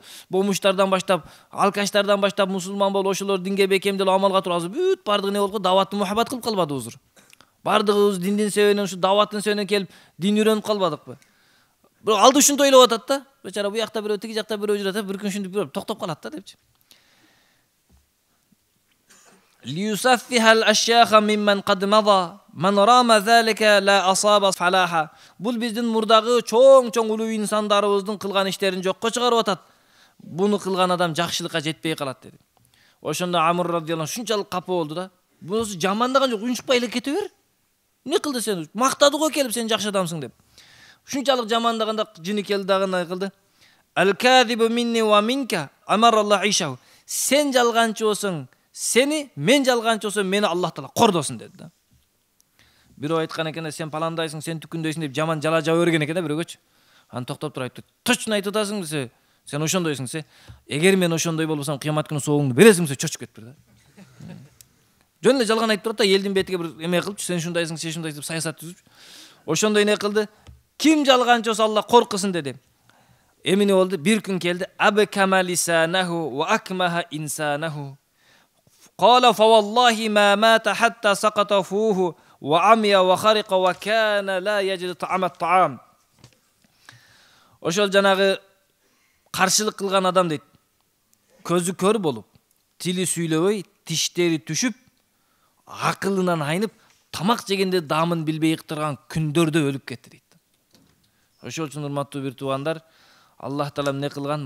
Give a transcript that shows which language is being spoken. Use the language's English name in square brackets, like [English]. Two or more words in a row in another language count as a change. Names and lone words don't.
[Kyrgyz] Бомуштардан баштап, алкаштардан баштап мусулман болуп, ошолор динге бекемделип амалга туруп азыр бүт бардыгы эмне болуп, даватты мухаббат кылып калбадыбызбы? Бардыгыбыз диндин себебинен, ушу даваттын себебинен келип, дин үйрөнүп калбадыкпы? Бирок алды ушинтип ойлоп атат да. Бечара буякта бирөө, тиги жакта бирөө жүрөт, бир күн ушинтип бирөө токтоп калат да депчи. [Arabic] ليسفه الأشياخ ممن قد مضى، من رام ذلك لا أصاب فلاحا. [Kyrgyz] Бул биздин мурдагы чоң улуу инсандарыбыздын кылган иштерин жокко чыгарып атат. Буну кылган адам жакшылыкка жетпей калат деди. Ошондо Амр [Arabic] رضي الله عنه [Kyrgyz] шунчалык капа болду да. Бунусу жамандаган жок, унчукпай эле кете бер. Не кылды сен? Мактады го келип сен жакшы адамсың деп. Ушунчалык жамандаганда жини келди дагы кылды. [Arabic] الكاذب مني ومنك أمرّ الله عيشه. [Kyrgyz] Сен жалганчы болсоң, сени, мен жалганчы болсом, мени Аллах Таала кордосун деди да. Бирөө айткан экен, сен паландайсың, сен түкүндөйсүң деп жаман жала жаба берген экен да бирөөгөчү. Аны токтоп туруп айтты. Точно айтып атасың десе, сен ошондойсуң се. Эгер мен ошондой болбосом, кыямат күнү соогуңду бересиң десе, чочуп кетпир да. Жөн эле жалган айтып турат да, элдин бетиге бир эме кылып, сен ушундайсың, сен ушундайсың деп саясат түзүп. Ошондой не кылды? Ким жалганчы болсо Алла коркусын деди. Эмне болду? Бир күн келди. [Arabic] أبكم الله لسانه وأكمه إنسانه. قال فوالله ما مات حتى سقط فوه وعمي وخرق وكان لا يجد طعم الطعام. [Kyrgyz] Ошол жанагы каршылык кылган адам дейт. Көзү көр болуп, тили сүйлөбөй, тиштери түшүп, акылынан айнып, тамак жегенде даамын билбей ыктырган күндөрдө өлүп кетти дейт. Ошол үчүн урматтуу бир туугандар, Аллах Таала эмне кылган?